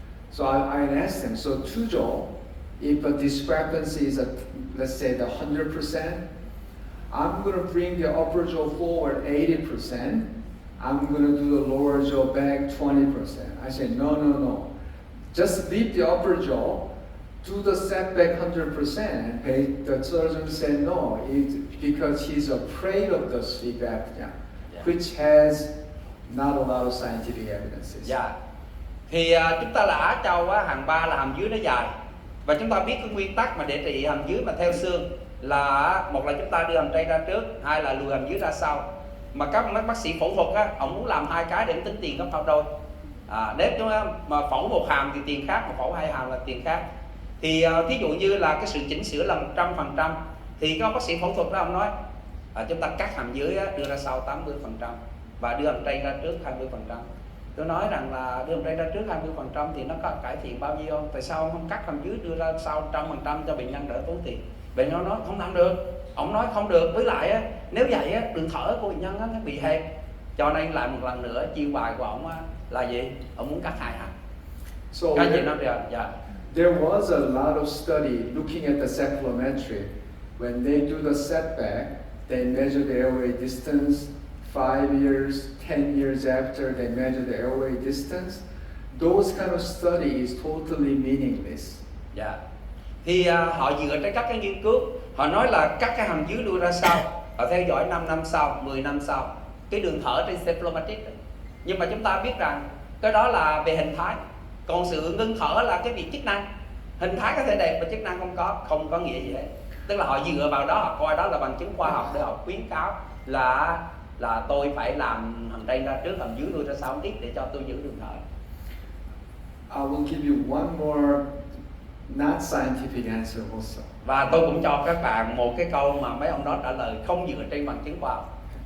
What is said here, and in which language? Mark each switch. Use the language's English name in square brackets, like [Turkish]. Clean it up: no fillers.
[English] So I asked them, so two-jaw, if a discrepancy is at, let's say, the 100%, I'm going to bring the upper jaw forward 80%, I'm going to do the lower jaw back 20%. I said, no. Just leave the upper jaw, do the setback 100%. The surgeon said no, it's because he's afraid of the sleep apnea, which has not a lot of scientific evidences. [Vietnamese] Dạ. Thì chúng ta đã cho hàm 3 là hàm dưới nó dài. Và chúng ta biết cái nguyên tắc mà để trị hàm dưới mà theo xương là một là chúng ta đưa hàm trên ra trước, hai là lùi hàm dưới ra sau. Mà các bác sĩ phẫu thuật á, ông muốn làm hai cái để tính tiền gấp bao đôi. Nếu chúng mà phẫu một hàm thì tiền khác, mà phẫu hai hàm là tiền khác. Thì thí dụ như là cái sự chỉnh sửa là 100%, thì các bác sĩ phẫu thuật đó ông nói chúng ta cắt hàm dưới á, đưa ra sau 80% và đưa hàm trên ra trước 20%. Tôi nói rằng là đưa hàm trên ra trước 20% thì nó có cải thiện bao nhiêu không? Tại sao ông không cắt hàm dưới đưa ra sau 100% cho bệnh nhân đỡ tốn tiền? Bệnh nhân nói không làm được. Ông nói không được, với lại á, nếu vậy á, đường thở của bệnh nhân á, nó bị hẹp. Cho nên lại một lần nữa chiêu bài của ông á, là gì? Ông muốn cắt hai hàm. [English] So [Vietnamese] cái gì nó được? Dạ. [English] There was a lot of study looking at the cephalometric. When they do the setback, they measure the airway distance. 5 years, 10 years after, they measure the airway distance. Those kind of study is totally meaningless. [Vietnamese] Dạ. Thì họ dựa trên các cái nghiên cứu, họ nói là cắt cái hàm dưới lui ra sau, họ theo dõi 5 năm sau, 10 năm sau, cái đường thở trên cephalometric. Nhưng mà chúng ta biết rằng cái đó là về hình thái, còn sự ngưng thở là cái việc chức năng. Hình thái có thể đẹp mà chức năng không có nghĩa gì hết. Tức là họ dựa vào đó, họ coi đó là bằng chứng khoa học để họ khuyến cáo là tôi phải làm hàm trên ra trước, hàm dưới lui ra sau tiếp để cho tôi giữ đường thở. [English] I will give you one more not scientific answer also. [Vietnamese] Và tôi cũng cho các bạn một cái câu mà mấy ông đó trả lời không dựa trên bằng chứng khoa học.